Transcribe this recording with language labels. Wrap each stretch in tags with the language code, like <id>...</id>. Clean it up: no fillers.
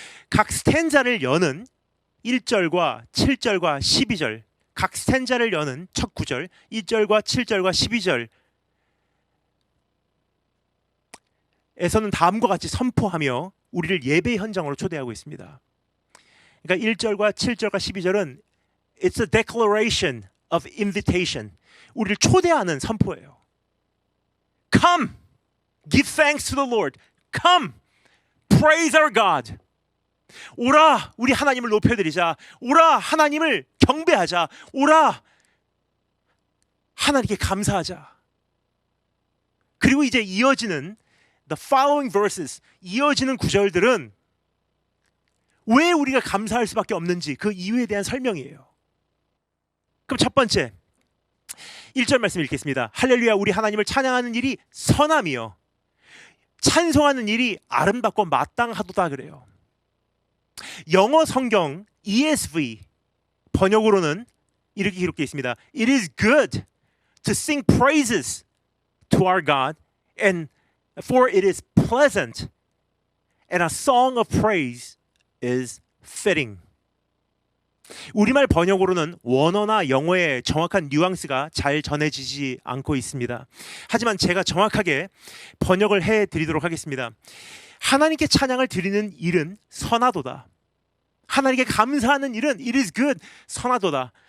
<ko>각 스탠자를 여는 1절과 7절과 12절, 각 스탠자를 여는 첫 9절, 1절과 7절과 12절에서는 다음과 같이 선포하며 우리를 예배 현장으로 초대하고 있습니다. 그러니까 1절과 7절과 12절은</ko> <en>It's a declaration of invitation.</en> <ko>우리를 초대하는 선포예요.</ko> <en>Come, give thanks to the Lord. Come, praise our God.</en> <ko>오라, 우리 하나님을 높여드리자. 오라, 하나님을 경배하자. 오라, 하나님께 감사하자. 그리고 이제 이어지는</ko> <en>the following verses,</en> <ko>이어지는 구절들은 왜 우리가 감사할 수밖에 없는지 그 이유에 대한 설명이에요. 그럼 첫 번째 1절 말씀 읽겠습니다. 할렐루야, 우리 하나님을 찬양하는 일이 선함이요 찬송하는 일이 아름답고 마땅하도다 그래요. 영어 성경 ESV 번역으로는 이렇게 기록되어 있습니다.</ko> <en>It is good to sing praises to our God, and for it is pleasant, and a song of praise is fitting.</en> <ko>우리말 번역으로는 원어나 영어의 정확한 뉘앙스가 잘 전해지지 않고 있습니다. 하지만 제가 정확하게 번역을 해드리도록 하겠습니다. 하나님께 찬양을 드리는 일은 선하도다. 하나님께 감사하는 일은</ko> <en>it is good,</en> <ko>선하도다.</ko>